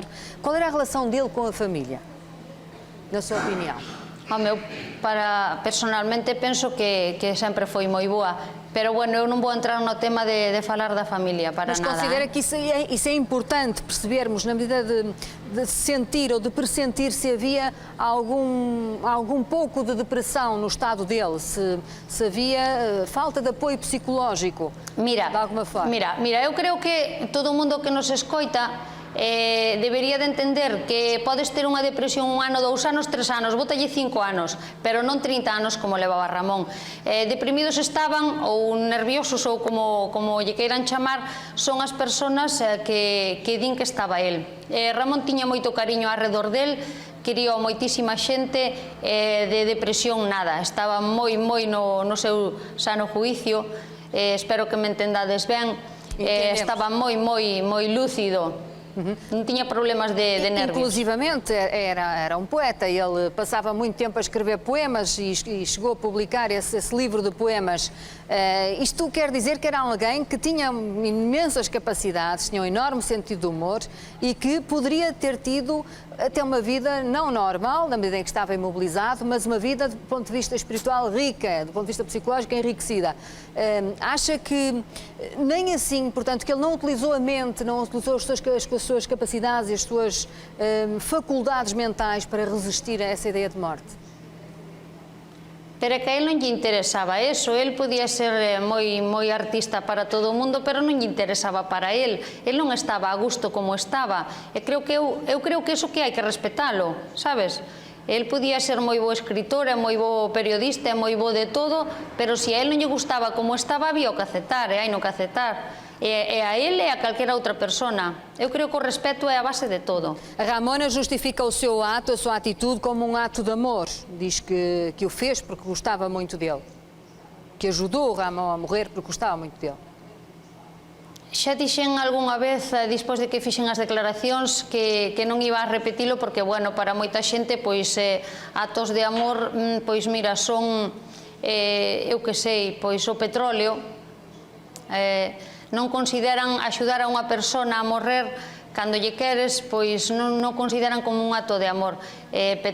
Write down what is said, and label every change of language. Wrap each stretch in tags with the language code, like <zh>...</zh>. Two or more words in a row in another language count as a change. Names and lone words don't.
<pt>Qual era a relação dele com a família, na sua opinião?</pt> <gl>Personalmente penso que sempre foi moi boa, pero bueno, eu non vou entrar no tema de falar da familia para nada.</gl> <pt>Mas considera que isso é importante percebermos, na medida de sentir ou de pressentir se havia algum pouco de depressão no estado dele, se havia falta de apoio psicológico, de alguma forma.</pt> <gl>Mira, eu creo que todo o mundo que nos escoita debería de entender que podes ter unha depresión 1 ano, 2 anos, 3 anos, bótalle 5 anos, pero non 30 anos como levaba Ramón. Deprimidos estaban, ou nerviosos, ou como lle queiran chamar, son as persoas que din que estaba el. Ramón tiña moito cariño arredor del, quería moitísima xente, de depresión nada, estaba moi no seu</gl> <es>sano juicio,</es> <gl>espero que me entendades ben, estaba moi lúcido. Non tiña problemas de nervios.</gl> <pt>Inclusivamente era um poeta, ele passava muito tempo a escrever poemas e chegou a publicar esse livro de poemas. Isto quer dizer que era alguém que tinha imensas capacidades, tinha um enorme sentido de humor e que poderia ter tido até uma vida não normal, na medida em que estava imobilizado, mas uma vida do ponto de vista espiritual rica, do ponto de vista psicológico enriquecida. Acha que nem assim, portanto, que ele não utilizou a mente, não utilizou as suas capacidades e as suas faculdades mentais para resistir a essa ideia de morte?</pt> <gl>Pero é que a él non lle interesaba eso, él podía ser moi artista para todo o mundo, pero non lle interesaba para él, él non estaba a gusto como estaba, e eu creo que eso que hai que respetalo, sabes? Él podía ser moi bo escritor, moi bo periodista, moi bo de todo, pero se a él non lle gustaba como estaba, había o que aceptar, e hai no que aceptar. E a ele e a calquera outra persona. Eu creo que o respeto é a base de todo.</gl> <pt>A Ramona justifica o seu ato, a sua atitude, como um ato de amor. Diz que o fez porque gostava muito dele. Que ajudou o Ramon a morrer porque gostava muito dele.</pt> <gl>Xa dixen algunha vez, despois de que fixen as declaracións, que non iba a repetilo porque, bueno, para moita xente, pois, atos de amor, pois, mira, son, eu que sei, pois, o petróleo, non consideran axudar a unha persona a morrer cando lle queres, pois non consideran como un acto de amor.</gl>